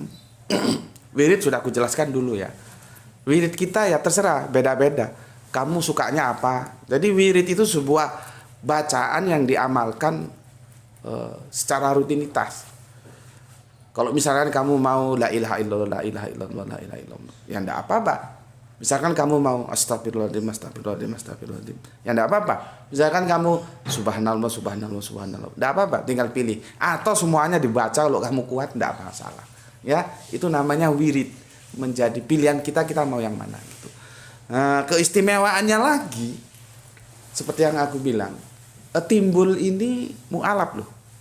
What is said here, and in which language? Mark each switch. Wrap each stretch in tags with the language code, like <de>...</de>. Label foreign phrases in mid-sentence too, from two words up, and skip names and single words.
<id>Wirid sudah aku jelaskan dulu ya. Wirid kita ya terserah, beda-beda. Kamu sukanya apa? Jadi wirid itu sebuah bacaan yang diamalkan secara rutinitas. Kalau misalkan kamu mau</id> <ar>لا إله إلا الله، لا إله إلا الله، لا إله إلا الله,</ar> <id>ya enggak apa-apa. Misalkan kamu mau</id> <ar>أستغفر الله العظيم، أستغفر الله العظيم، أستغفر الله العظيم,</ar> <id>ya enggak apa-apa. Misalkan kamu</id> <ar>سبحان الله، سبحان الله، سبحان الله,</ar> <id>enggak apa-apa, tinggal pilih. Atau semuanya dibaca kalau kamu kuat, enggak apa masalah. Ya, itu namanya wirid. Menjadi pilihan kita mau yang mana gitu. Keistimewaannya lagi seperti yang aku bilang, timbul ini mu'alaf loh.</id>